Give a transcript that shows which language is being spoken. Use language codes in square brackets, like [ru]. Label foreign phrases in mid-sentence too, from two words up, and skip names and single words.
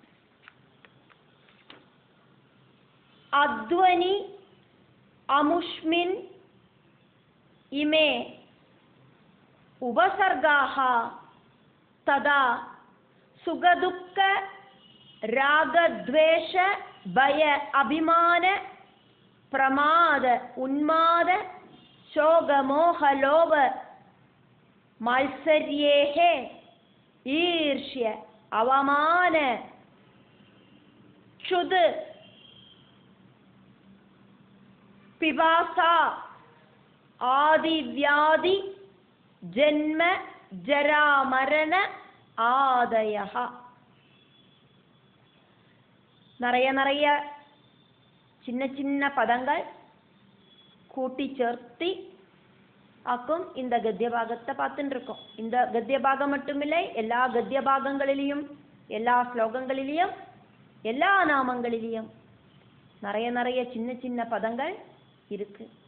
[sa] അധ്വനി അമുഷ്മിൻ ഇമേ ഉപസർഗാഃ തദാ സുഖദുഃഖ രാഗദ്വേഷ ഭയ അഭിമാന പ്രമാദ ഉന്മാദ ശോകമോഹലോഭ മാത്സര്യേഃ ഈർഷ്യ അവമാന ക്ഷുത് പിപാസ ആദിവ്യാധി ജന്മ ജരാമരണ ആദയഃ. [ta] நிறைய சின்ன சின்ன பதங்கள் கூட்டி சேர்த்து ஆக்கும் இந்த கத்திய பாகத்தை பார்த்துட்டு இருக்கோம். இந்த கத்திய பாகம் மட்டுமில்லை, எல்லா கத்திய பாகங்களிலும் எல்லா ஸ்லோகங்களிலும் எல்லா நாமங்களிலும் நிறைய நிறைய சின்ன சின்ன பதங்கள் இருக்கு.